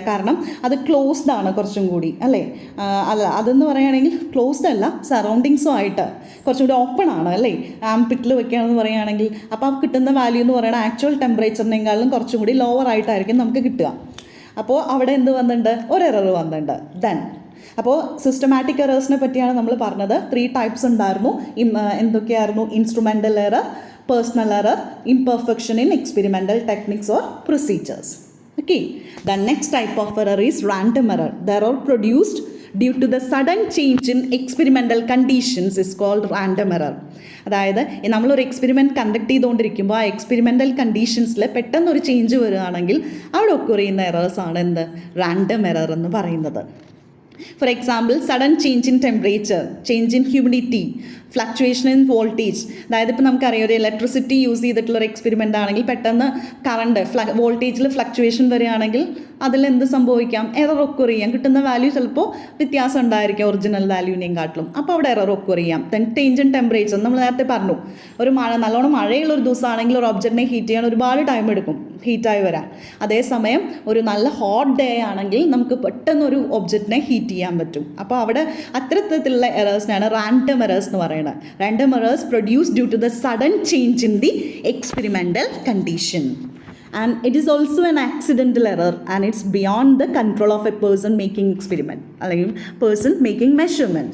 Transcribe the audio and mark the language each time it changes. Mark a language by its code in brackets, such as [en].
[ml] കാരണം അത് ക്ലോസ്ഡ് ആണ് കുറച്ചും കൂടി അല്ലേ. അതെന്ന് പറയുകയാണെങ്കിൽ ക്ലോസ്ഡ് അല്ല, സറൗണ്ടിങ്സും ആയിട്ട് കുറച്ചും കൂടി ഓപ്പൺ ആണ് അല്ലേ ആംപിറ്റിൽ വയ്ക്കുകയാണെന്ന് പറയുകയാണെങ്കിൽ. അപ്പോൾ ആ കിട്ടുന്ന വാല്യൂ എന്ന് പറയുന്നത് ആക്ച്വൽ ടെമ്പറേച്ചറിനേക്കാളും കുറച്ചും കൂടി ലോവർ ആയിട്ടായിരിക്കും നമുക്ക് കിട്ടുക. അപ്പോൾ അവിടെ എന്ത് വന്നിട്ടുണ്ട്, ഒരു എറർ വന്നിട്ടുണ്ട്. ദെൻ അപ്പോൾ സിസ്റ്റമാറ്റിക് എറേഴ്സിനെ പറ്റിയാണ് നമ്മൾ പറഞ്ഞത്. 3 ടൈപ്സ് ഉണ്ടായിരുന്നു. എന്തൊക്കെയായിരുന്നു? [en] Instrumental error, personal error, imperfection in experimental techniques or procedures. Okay, the next type of error is random error. The error produced due to the sudden change in experimental conditions is called random error. [ml] അതായത് നമ്മളൊരു experiment conduct ചെയ്തുകൊണ്ടിരിക്കുമ്പോൾ ആ experimental കണ്ടീഷൻസിൽ പെട്ടെന്നൊരു change വരികയാണെങ്കിൽ അവിടെ occur ചെയ്യുന്ന എറേഴ്സാണ് എന്ത്, random error എന്ന് പറയുന്നത്. [en] For example, sudden change in temperature, change in humidity, fluctuation in voltage. [ml] അതായത് ഇപ്പോൾ നമുക്കറിയാം ഒരു ഇലക്ട്രിസിറ്റി യൂസ് ചെയ്തിട്ടുള്ളൊരു എക്സ്പെരിമെൻ്റ് ആണെങ്കിൽ പെട്ടെന്ന് കറണ്ട് വോൾട്ടേജിൽ ഫ്ലക്ച്വേഷൻ വരികയാണെങ്കിൽ അതിലെന്ത് സംഭവിക്കാം, എറർ ഒക്കർ ചെയ്യാം. കിട്ടുന്ന വാല്യൂ ചിലപ്പോൾ വ്യത്യാസം ഉണ്ടായിരിക്കും ഒറിജിനൽ വാല്യൂവിനെയും കാട്ടിലും. അപ്പോൾ അവിടെ എറർ ഒക്കർ ചെയ്യാം. ദെൻ ചേഞ്ച് ഇൻ ടെമ്പറേച്ചർ, നമ്മൾ നേരത്തെ പറഞ്ഞു ഒരു നല്ലോണം മഴയുള്ളൊരു ദിവസമാണെങ്കിൽ ഒരു ഒബ്ജക്റ്റിനെ ഹീറ്റ് ചെയ്യാൻ ഒരുപാട് ടൈം എടുക്കും ഹീറ്റായി വരാൻ. അതേസമയം ഒരു നല്ല ഹോട്ട് ഡേ ആണെങ്കിൽ നമുക്ക് പെട്ടെന്നൊരു ഒബ്ജക്റ്റിനെ ഹീറ്റ് ചെയ്യാൻ പറ്റും. അപ്പോൾ അവിടെ അത്തരത്തിലുള്ള എറേഴ്സിനാണ് റാൻഡം എറേഴ്സ് എന്ന് പറയുന്നത്. [en] Random errors produced due to the sudden change in the experimental condition. And it is also an accidental error and it's beyond the control of a person making experiment [ml] അല്ലെങ്കിൽ [en] person making measurement.